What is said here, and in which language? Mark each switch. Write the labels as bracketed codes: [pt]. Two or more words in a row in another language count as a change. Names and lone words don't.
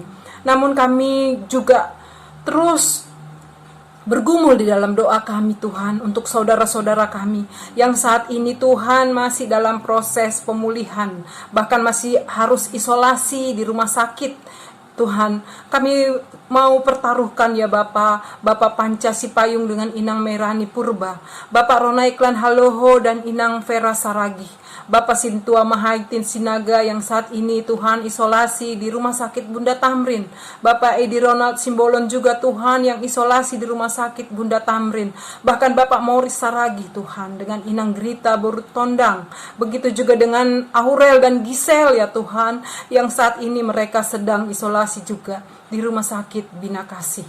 [id] Namun kami juga terus bergumul di dalam doa kami Tuhan untuk saudara-saudara kami yang saat ini Tuhan masih dalam proses pemulihan, bahkan masih harus isolasi di rumah sakit. Tuhan, kami mau pertaruhkan ya Bapak Panca Sipayung dengan Inang Merani Purba, Bapak Ronaiklan Haloho dan Inang Vera Saragi, Bapak Sintua Mahaitin Sinaga yang saat ini Tuhan isolasi di Rumah Sakit Bunda Tamrin, Bapak Edi Ronald Simbolon juga Tuhan yang isolasi di Rumah Sakit Bunda Tamrin, bahkan Bapak Morris Saragi Tuhan dengan Inang Grita Borut Tondang, begitu juga dengan Aurel dan Gisel ya Tuhan yang saat ini mereka sedang isolasi juga di Rumah Sakit Bina Kasih.